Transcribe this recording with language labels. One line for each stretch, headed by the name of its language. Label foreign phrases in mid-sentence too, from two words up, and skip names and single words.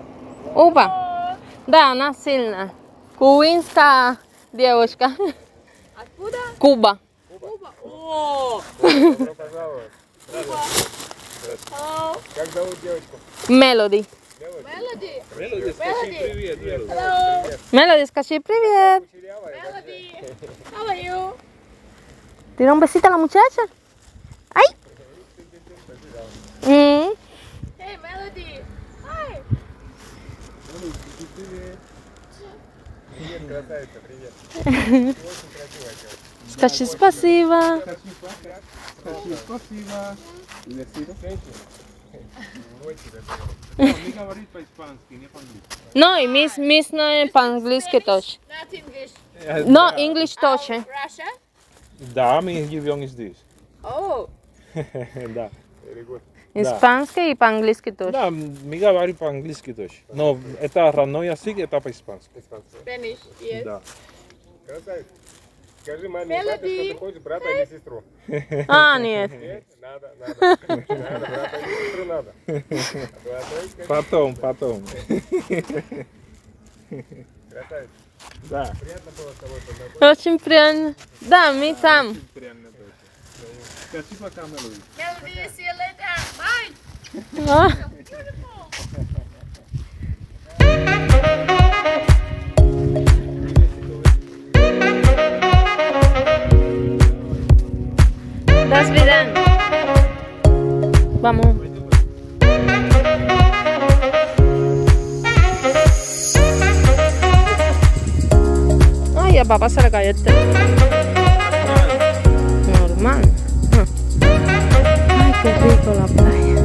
Russian: Опа. Да, она сильная. Кубинская девушка. Откуда? Куба. Куба. О! Добро пожаловать.
English: Hello.
Russian: Как зовут девочку? Мелоди. Melody. Мелоди, скажи привет, Мелоди.
English: Hello.
Russian: Мелоди, скажи привет.
English: Melody. How are you?
Spanish: Tira un besito a la muchacha. ¡Ay!
English: Hey, Melody. Hi.
Russian: Привет, красавица, привет. Очень красивая девочка. Скажи спасибо. Скажи спасибо. И besito. No, mi говорит по-испански, не по-английски.
Spanish: No, y Miss no es
Russian: по-английски тоже.
English: Not English. No, English тоже. Russia?
Russian: Да, mi регион
English: is this. Oh. Да. Very good.
Russian: Испанский и по-английски тоже. Да, mi говорит по-английски тоже. Но это родной язык, это по-испански.
English: Spanish. Yes.
Russian: Да. Красавица. Скажи маме и папе, что ты хочешь брата или сестру. Ah, нет. Нет? Надо. Надо, брата или сестру надо. А то одной скажи. Потом. Красавица. Да. Приятно было с тобой познакомиться. Очень приятно. Да, мы там. Скажи пока, Мелоди.
English: Melody, see you later. Bye.
Russian: А. До свидания.
Spanish: Vamos. Ay, a papá se le cayó el teléfono. Normal. Ay, qué rico la playa.